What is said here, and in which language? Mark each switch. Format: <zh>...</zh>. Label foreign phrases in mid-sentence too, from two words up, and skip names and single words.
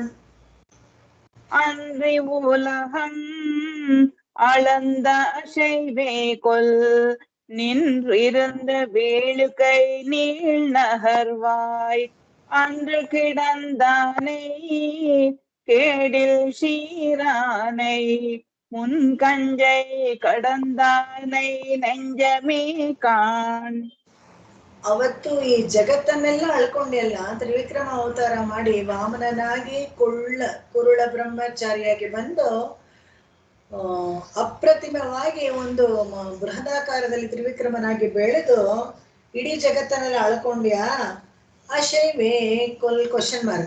<ta>அன்றி உலகம் அளந்த அசைவே கொல் நின்றிருந்த வேளுக்கை நீள் நகர்வாய் அன்று கிடந்தானை கேடில் சீரானை முன்கஞ்சை கடந்தானை நெஞ்சமே காಣ್.</ta> <kn>ಅವತ್ತು ಈ ಜಗತ್ತನ್ನೆಲ್ಲ ಅಳ್ಕೊಂಡೆಲ್ಲ ತ್ರಿವಿಕ್ರಮ ಅವತಾರ ಮಾಡಿ ವಾಮನನಾಗಿ ಕುರುಳ ಬ್ರಹ್ಮಚಾರಿಯಾಗಿ ಬಂದು ಅಪ್ರತಿಮವಾಗಿ ಒಂದು ಬೃಹದಾಕಾರದಲ್ಲಿ ತ್ರಿವಿಕ್ರಮನಾಗಿ ಬೆಳೆದು ಇಡೀ ಜಗತ್ತನ್ನೆಲ್ಲ ಅಳ್ಕೊಂಡ್ಯಾ ಅಶೈವೇ</kn> <en>question mark.</en>